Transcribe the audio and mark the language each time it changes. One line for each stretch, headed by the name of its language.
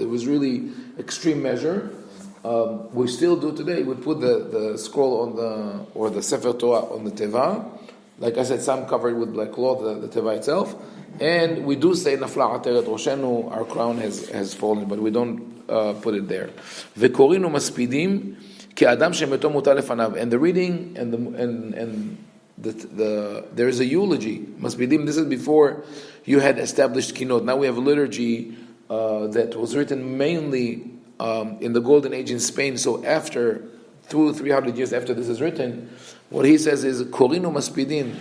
English: It was really extreme measure. We still do today. We put the scroll or the Sefer Torah on the teva. Like I said, some covered with black cloth, the teva itself. And we do say
Hebrew: Nafla ateret roshenu,
English: our crown has fallen, but we don't put it there.
Hebrew: וקוראים ומספידים כאדם שמתו מוטל לפניו.
English: And the reading and there is a eulogy. Masbidim, this is before you had established kinot. Now we have a liturgy that was written mainly in the Golden Age in Spain. So after 200-300 years after this is written, what he says is
Hebrew: korinu masbidim.